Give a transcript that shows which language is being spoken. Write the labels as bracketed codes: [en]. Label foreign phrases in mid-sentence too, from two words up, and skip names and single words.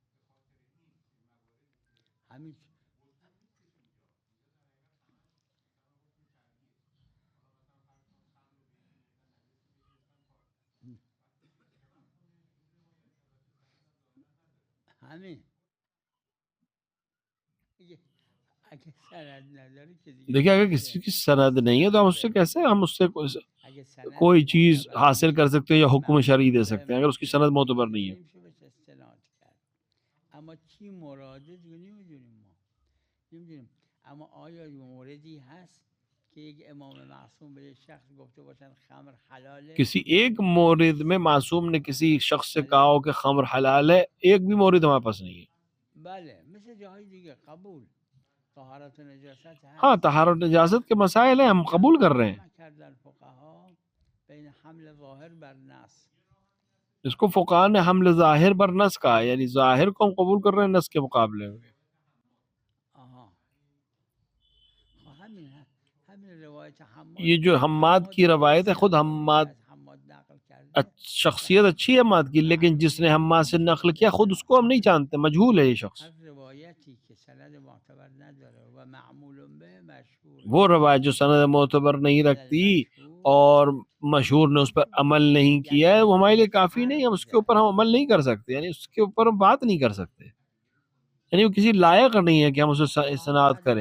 [fa] همین همین اگه سند نداری که دیگه [ur] دیکھیے اگر بحث کسی کی سند نہیں ہے تو ہم اس سے کیسے ہم اس سے [fa] اگه سند [ur] کوئی چیز [fa] معتبر [ur] حاصل کر [fa] باشه [ur] سکتے ہیں یا حکم شرعی دے مقبول سکتے ہیں اگر اس کی سند معتبر نہیں ہے. [fa] نمیشه بهش استناد کرد. اما چی مراده دیگه نمیدونیم ما نمیدونیم. اما آیا موردی هست که یک امام معصوم به یک شخص گفته باشن خمر حلاله؟ [ur] کسی ایک مورد میں معصوم نے کسی شخص سے کہا ہو کہ خمر حلال ہے، ایک بھی مورد ہمارے پاس نہیں ہے. [fa] بله مثل جاهای دیگه قبول طهارت و نجاست هست. [ur] ہاں طہارت و نجاست کے مسائل ہیں، ہم قبول کر رہے ہیں. [fa] جمع کردن فقها بین حمل ظاهر بر نص. [ur] اس کو فقہا نے [fa] حمل ظاہر بر نص [ur] کہا، یعنی ظاہر کو ہم قبول کر رہے ہیں نص کے مقابلے میں. [fa] آها همین همین روایت حماد [ur] یہ جو حماد کی روایت ہے، خود حماد [fa] از حماد نقل کرده [ur] شخصیت اچھی ہے حماد کی، لیکن جس نے حماد سے نقل کیا خود اس کو ہم نہیں جانتے، مجہول ہے یہ شخص. [fa] هر روایتی که سند معتبر نداره و معمول به مشهور [ur] وہ روایت جو سند معتبر نہیں رکھتی اور مشہور نے اس پر عمل نہیں کیا ہے، وہ ہمارے لیے کافی نہیں، ہم اس کے اوپر ہم عمل نہیں کر سکتے، یعنی اس کے اوپر ہم بات نہیں کر سکتے، یعنی وہ کسی لائق نہیں ہے کہ ہم اسے استناد کریں.